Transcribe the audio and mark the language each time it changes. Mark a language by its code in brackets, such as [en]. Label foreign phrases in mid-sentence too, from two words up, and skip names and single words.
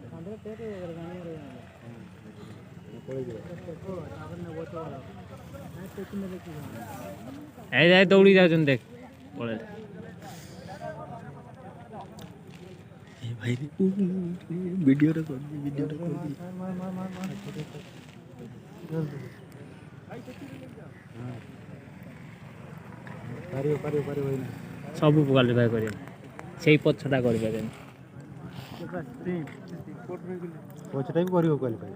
[bn] এই যাই দৌড়ি যাচ্ছেন দেখ পড়ে ভাই ভিডিওটা কর ভিডিওটা কর [or] ସବୁ କ୍ୱାଲିଫାଏ କରିବେ ସେଇ ପଛଟା କରିପାରିବେନି ପଛଟା ବି କରିବ କ୍ୱାଲିଫାଏ